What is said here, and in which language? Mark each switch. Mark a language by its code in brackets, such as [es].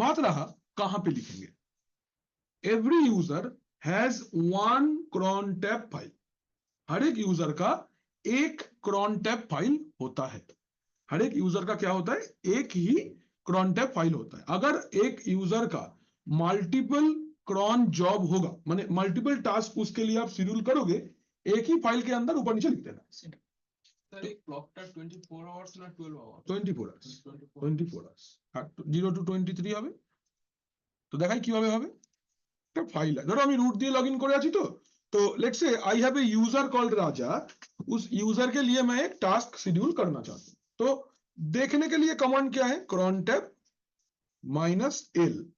[hi] बात रहा कहां पे लिखेंगे। Every user has 1 cron tab file, हर एक यूजर का एक cron tab फाइल होता है। हर एक यूजर का क्या होता है? एक ही cron tab फाइल होता है। अगर एक यूजर का मल्टीपल cron जॉब होगा, माने मल्टीपल टास्क उसके लिए आप शेड्यूल करोगे, एक ही फाइल के अंदर ऊपर नीचे लिख देना। सर एक क्लॉकটা [bn] 24 আওয়ার্স না 12 আওয়ার্স? [en] 24 hours, 24 hours, 0 to 23 হবে। [bn] তো দেখাই কিভাবে হবে। একটা ফাইল है, ধরো আমি रूट দিয়ে লগইন করে আছি, [hi] तो [en] let's say I have a user called Raja, [hi] उस यूजर के लिए मैं एक टास्क शेड्यूल करना चाहता हूं। तो देखने के लिए कमांड क्या है? cron tab -l।